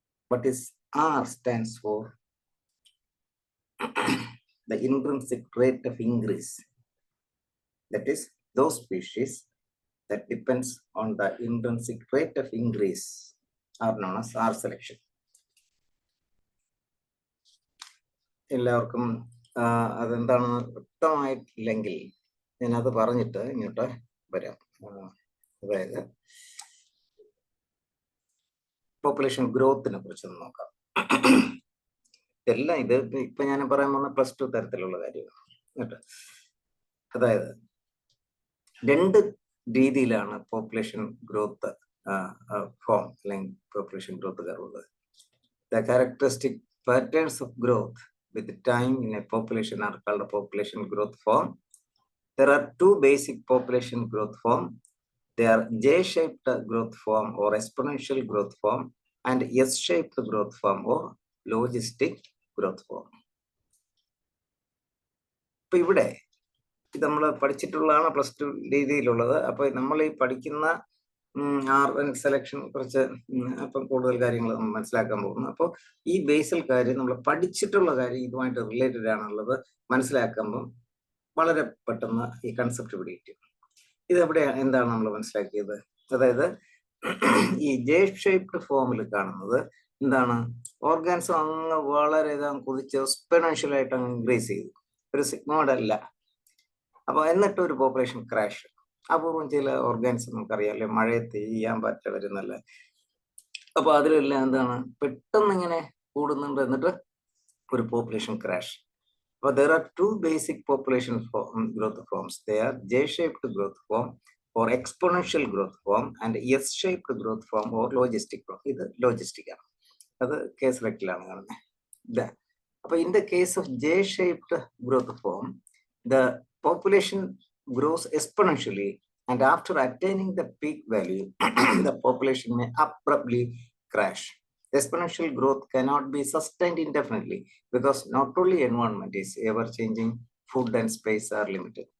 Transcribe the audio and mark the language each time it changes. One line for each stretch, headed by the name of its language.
English: What is R stands for? The intrinsic rate of increase. That is, those species that depends on the intrinsic rate of increase are known as R selection.
Malayalam: എല്ലാവർക്കും അതെന്താണെന്ന് വ്യക്തമായിട്ടില്ലെങ്കിൽ ഞാനത് പറഞ്ഞിട്ട് ഇങ്ങോട്ട് വരാം. അതായത് population ഗ്രോത്തിനെ കുറിച്ചൊന്ന് നോക്കാം. എല്ലാം ഇത് ഇപ്പൊ ഞാൻ പറയാൻ പോകുന്ന +2 തരത്തിലുള്ള കാര്യമാണ് കേട്ടോ. അതായത് രണ്ട് രീതിയിലാണ് പോപ്പുലേഷൻ ഗ്രോത്ത് ഫോം അല്ലെങ്കിൽ population growth curve.
English: The characteristic patterns of growth with time in a population are called a population growth form. There are two basic population growth form. They are J-shaped growth form or exponential growth form, and S-shaped growth form or logistic growth form.
Malayalam: ഇപ്പൊ ഇവിടെ ഇത് നമ്മൾ പഠിച്ചിട്ടുള്ളതാണ് +2 രീതിയിലുള്ളത്. അപ്പൊ നമ്മൾ ഈ പഠിക്കുന്ന RNK selection കുറച്ച് അപ്പം കൂടുതൽ കാര്യങ്ങൾ നമ്മൾ മനസ്സിലാക്കാൻ പോകുന്നു. അപ്പോൾ ഈ ബേസിൽ കാര്യം നമ്മൾ പഠിച്ചിട്ടുള്ള കാര്യം ഇതുമായിട്ട് റിലേറ്റഡ് ആണുള്ളത് മനസ്സിലാക്കുമ്പോൾ വളരെ പെട്ടെന്ന് ഈ കൺസെപ്റ്റ് പിടിക്കും. ഇതെവിടെ എന്താണ് നമ്മൾ മനസ്സിലാക്കിയത്? അതായത് ഈ J-ഷേപ്ഡ് ഫോമിൽ കാണുന്നത് എന്താണ്? ഓർഗാൻസും അങ്ങ് വളരെ കുതിച്ച് എക്സ്പോണൻഷ്യൽ അങ്ങ് ഇൻക്രീസ് ചെയ്തു, ഒരു സിഗ്മോയ്ഡ് അല്ല. അപ്പൊ എന്നിട്ട് ഒരു പോപ്പുലേഷൻ ക്രാഷ്. അപൂർവം ചില ഓർഗാൻസ് നമുക്കറിയാമല്ലേ, മഴയത്ത് ചെയ്യാൻ പറ്റ വരുന്നല്ല. അപ്പൊ അതിലെല്ലാം എന്താണ് പെട്ടെന്ന് ഇങ്ങനെ കൂടുന്നുണ്ട്, എന്നിട്ട് ഒരു പോപ്പുലേഷൻ ക്രാഷ്.
English: അപ്പൊ there are two basic population growth forms. They are J-shaped growth form or exponential growth form and S-shaped growth form or logistic growth.
Malayalam: ഇത് ലോജിസ്റ്റിക് ആണ്, അത് കേസ് റെക്റ്റിലാണ് കാണുന്നത്.
English: അപ്പൊ in the case of J-shaped growth form, the population grows exponentially, and after attaining the peak value, the population may abruptly crash. Exponential growth cannot be sustained indefinitely because not only environment is ever changing, food and space are limited.